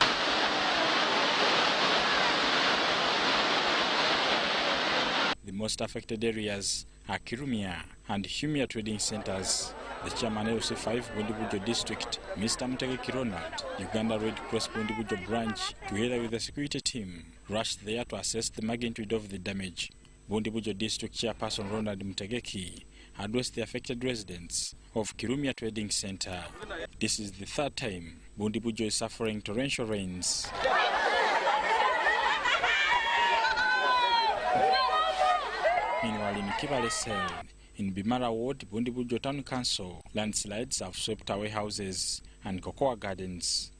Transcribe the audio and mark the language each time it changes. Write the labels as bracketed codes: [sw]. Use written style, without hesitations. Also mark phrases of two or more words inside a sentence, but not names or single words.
[en] The most affected areas are Kirumia and Humia trading centers. The chairman of LC5 Bundibujo district, Mr. Mutege Ronald, Uganda Red Cross Bundibujo branch, together with the security team, rushed there to assess the magnitude of the damage. Bundibujo district chairperson Ronald Mutegeki addressed the affected residents of Kirumia Trading Center. This is the third time Bundibujo is suffering torrential rains. Meanwhile, in Kibale Cell, in Bimara Ward, Bundibujo Town Council, landslides have swept away houses and cocoa gardens.